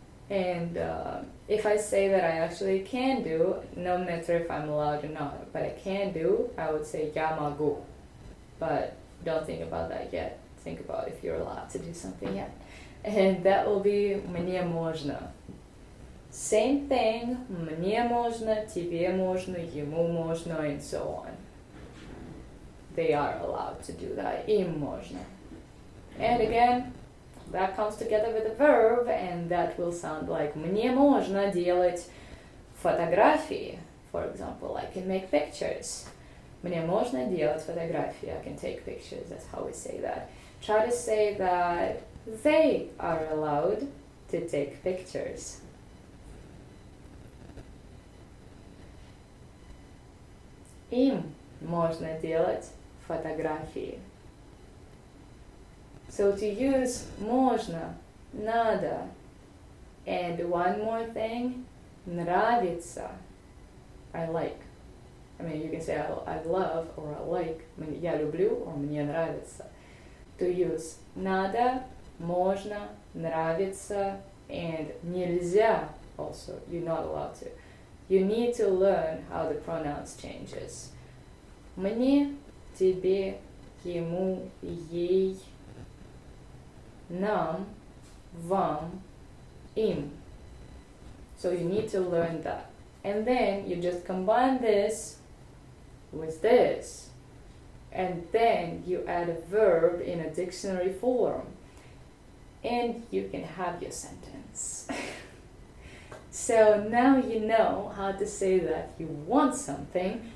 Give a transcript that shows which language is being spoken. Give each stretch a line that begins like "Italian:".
English: And if I say that I actually can do, no matter if I'm allowed or not, but I can do, I would say
Russian: я могу.
English: But don't think about that yet. Think about if you're allowed to do something yet. And that will be
Russian: мне можно.
English: Same thing,
Russian: мне можно, тебе можно, ему можно,
English: and so on. They are allowed to do that.
Russian: Им можно.
English: And again, that comes together with a verb, and that will sound like
Russian: мне можно делать фотографии.
English: For example, I can make pictures.
Russian: Мне можно делать фотографии.
English: I can take pictures. That's how we say that. Try to say that they are allowed to take pictures.
Russian: Им можно делать фотографии.
English: So to use можно, надо, and one more thing, нравится, I like. I mean, you can say I love or I like.
Russian: Я люблю or мне нравится.
English: To use надо, можно, нравится, and нельзя also. You're not allowed to. You need to learn how the pronouns changes.
Russian: Мне, тебе, ему, ей, нам, вам, им.
English: So you need to learn that. And then you just combine this with this. And then you add a verb in a dictionary form. And you can have your sentence. So now you know how to say that you want something.